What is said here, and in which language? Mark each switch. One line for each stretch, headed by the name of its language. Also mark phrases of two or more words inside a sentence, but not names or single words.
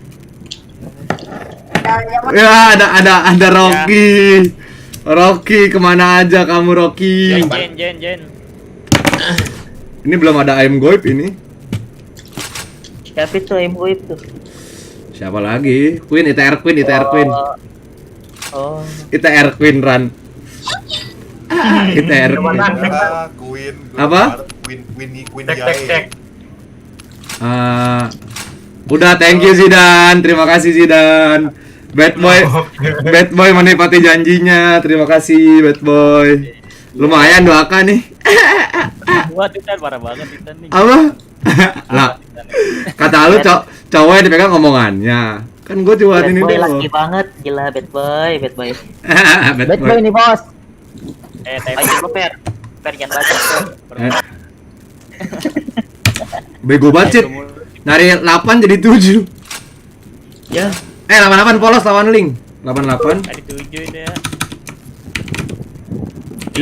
Indonesian: Ya, ada Rocky. Rocky, kemana aja kamu Rocky? Jen. Ini belum ada ayam goib ini. Siapa itu MO itu? Siapa lagi? Queen, ITR Queen. Oh. ITR Queen run. ITR Queen. Queen. Apa? Queen Cek. Udah,
English: thank you Zidan.
Indonesian: Terima kasih Zidan. Bad boy menepati janjinya. Terima kasih Bad boy. Lumayan 2K nih. Wah, Titan parah banget Titan nih. Apa? Lah, kata lu cowok yang dipegang ngomongannya. Kan gue cuma Bad ini boy dulu. laki banget, gila bad boy. Bad Bad boy nih bos. TF. Ayo Per jangan baca Per. Bego banget. Dari 8 jadi 7. Ya, 88 polos lawan Link. 88. Tadi 7 itu ya. Yuk.